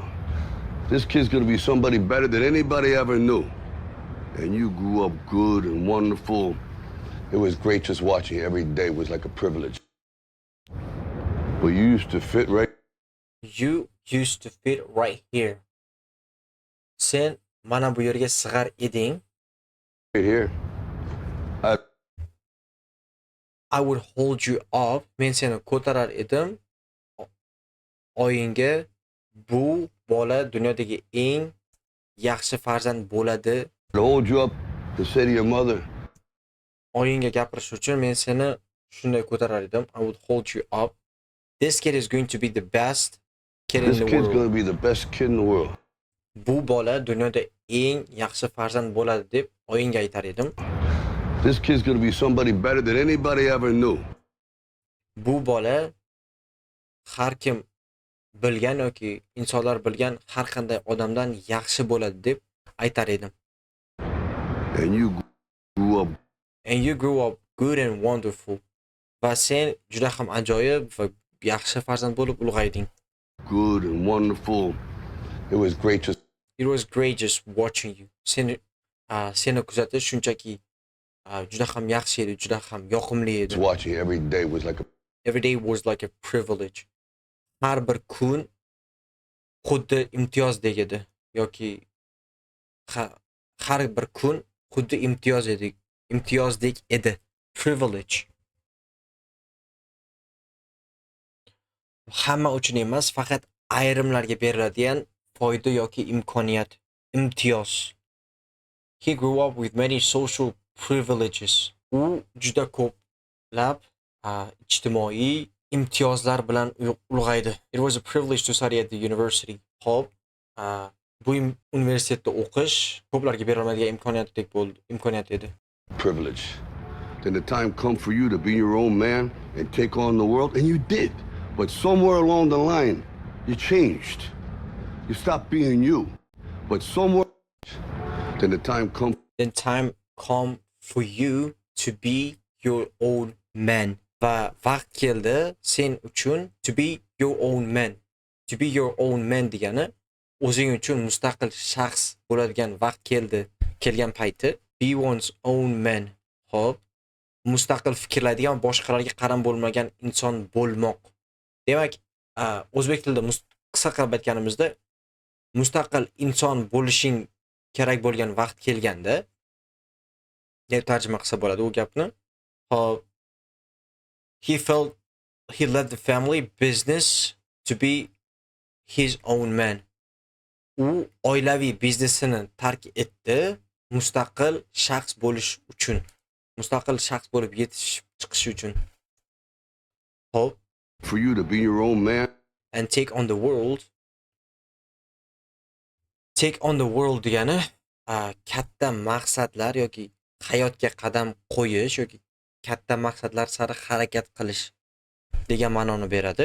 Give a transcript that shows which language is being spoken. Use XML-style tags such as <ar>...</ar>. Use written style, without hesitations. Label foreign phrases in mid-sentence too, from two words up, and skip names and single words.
<en>This kid's gonna be somebody better than anybody ever knew. And you grew up good and wonderful. It was great just watching you every day. It was like a privilege. Well, you used to fit right. You used to fit right here.</en> <uz>Sen mana bu yerga sig'ar eding.</uz> <en>Right here. I would hold you up.</en> <uz>Men seni ko'tarar edim. Oyingga bu bola dunyodagi eng yaxshi farzand bo'ladi.</uz> <en>I'd hold you up and say to your mother,</en> <uz>Oyingga gapirish uchun men seni shunday ko'tarar edim.</uz> <en>I would hold you up. This kid is going to be the best kid in this the kid's world. gonna be the best kid in the world.</en> <uz>Bu bola dunyoda eng yaxshi farzand bo'ladi deb oyingga aytar edim.</uz> <en>This kid's gonna be somebody better than anybody ever knew.</en> <uz>Bu bola har kim bilgan yoki insonlar bilgan har qanday odamdan yaxshi bo'ladi deb aytar edim.</uz> <en>And you grew up And you grew up good and wonderful.</en> <uz>Va sen juda ham ajoyib va yaxshi farzand bo'lib ulg'ayding.</uz> <en>good and wonderful. It was great to It was great just watching you.</en> <uz>Seni kuzatish shunchaki juda ham yaxshi edi, juda ham yoqimli edi.</uz> <en>watch you every day was like a Every day was like a privilege.</en> <uz>Har bir kun xuddi imtiyozdek edi yoki har bir kun xuddi imtiyozdek edi.</uz> <en>Privilege.</en> <uz>Hamma uchun emas, faqat ayrimlarga beriladigan foyda yoki imkoniyat, imtiyoz.</uz> <en>He grew up with many social privileges.</en> <uz>U juda ko'plab ijtimoiy imtiyozlar bilan ulg'aydi.</uz> <en>It was a privilege to study at the university.</en> <uz>Xo'p, bu universitetda o'qish ko'plarga berilmaydigan imkoniyat edi.</uz> <en>privilege. Then the time come for you to be your own man and take on the world, and you did. But somewhere along the line, you changed. You stopped being you. But somewhere, then the time come Then time come for you to be your own man.</en> <uz>Va vaqt keldi sen uchun</uz> <en>to be your own man. To be your own man</en> <uz>degani o'zing uchun mustaqil shaxs bo'ladigan vaqt kelgan payti</uz> <en>be one's own man.</en> <uz>Xo'p, mustaqil fikrlaydigan, boshqalarga qaram bo'lmagan inson bo'lmoq. Demak, o'zbek tilida qisqa qilib aytganimizda mustaqil inson bo'lishing kerak bo'lgan vaqt kelganda deb tarjima qilsa bo'ladi u gapni. Hop,</uz> <en>he felt he left the family business to be his own man.</en> <uz>U oilaviy biznesini tark etdi mustaqil shaxs bo'lish uchun. Mustaqil shaxs bo'lib yetishib chiqish uchun. Hop,</uz> <en>for you to be your own man. and take on the world. Take on the world</en> <uz>degani katta maqsadlar yoki hayotga qadam qo'yish yoki katta maqsadlar sari harakat qilish degan ma'noni beradi.</uz>